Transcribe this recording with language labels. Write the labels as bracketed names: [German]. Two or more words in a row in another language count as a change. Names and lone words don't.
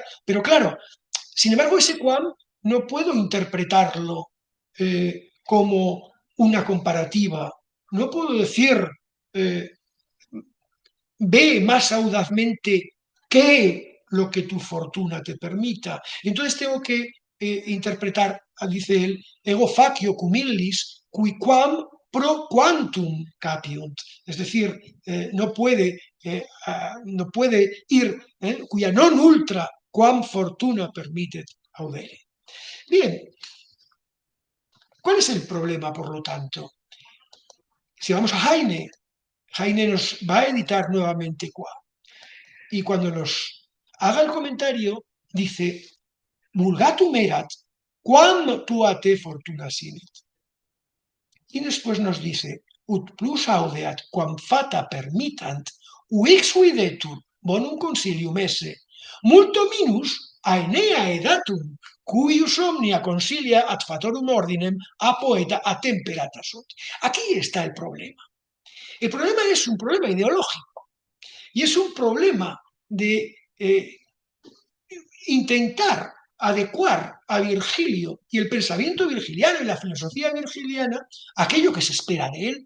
[Spanish] Pero claro, sin embargo, ese Quam no puedo interpretarlo como una comparativa. No puedo decir, eh, ve más audazmente que lo que tu fortuna te permita. Entonces tengo que interpretar, dice él, [Latin] ego facio cum illis, qui quam pro quantum capiunt. [Spanish] Es decir, no puede ir, [Latin] cuya non ultra quam fortuna permittet audere. [Spanish] Bien, ¿cuál es el problema, por lo tanto? Si vamos a Heine, Heine nos va a editar nuevamente Quam. Y cuando nos haga el comentario, dice, [Latin] vulgatum erat, quam tua te fortuna sinit. [Spanish] Y después nos dice, [Latin] ut plus audeat quam fata permittant, uix videtur bonum consilium esse, multo minus aenea edatum, cuius omnia consilia ad fatorum ordinem a poeta a temperata sot. [Spanish] Aquí está el problema. El problema es un problema ideológico y es un problema de intentar adecuar a Virgilio y el pensamiento virgiliano y la filosofía virgiliana a aquello que se espera de él.